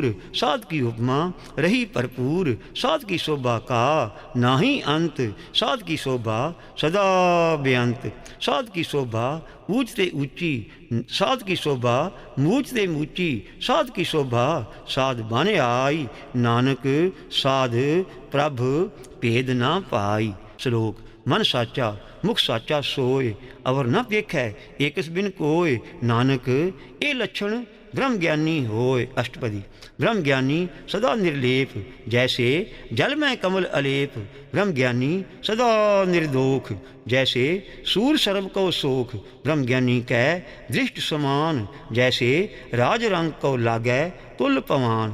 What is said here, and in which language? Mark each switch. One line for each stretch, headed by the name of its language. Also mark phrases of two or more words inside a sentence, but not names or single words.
Hindi: साध की उपमा रही भरपूर। साध की शोभा का नाही अंत। साध की शोभा सदा बेअंत। साध की शोभा ऊंच ते ऊंची। साध की शोभा मूच ते मूची। साध की शोभा साध बन आई। नानक साध प्रभ भेद ना पाई। श्लोक मन साचा मुख साचा सोय। अवर न पेखै एकस बिन कोय। नानक ये लक्षण ब्रह्म ज्ञानी होय। अष्टपदी ब्रह्म ज्ञानी सदा निर्लेप। जैसे जल में कमल अलेप। ब्रह्म ज्ञानी सदा निर्दोख। जैसे सूर सर्व को सोख। ब्रह्म ज्ञानी कै दृष्ट समान। जैसे राज रंग को लागै तुल पवान।